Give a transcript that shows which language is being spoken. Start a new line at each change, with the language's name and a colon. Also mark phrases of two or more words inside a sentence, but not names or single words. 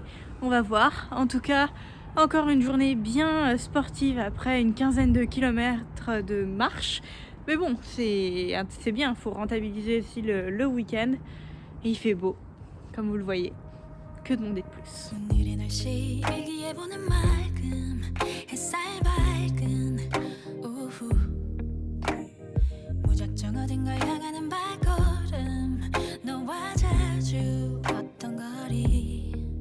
French: On va voir. En tout cas, encore une journée bien sportive après une quinzaine de kilomètres de marche. Mais bon, c'est bien, il faut rentabiliser aussi le week-end. Et il fait beau, comme vous le voyez. Que demander de plus?
Korean: 오늘의 날씨 일기예보는 맑음 햇살 밝은 오후 무작정 어딘가 향하는 발걸음 너와 자주 걷던 거리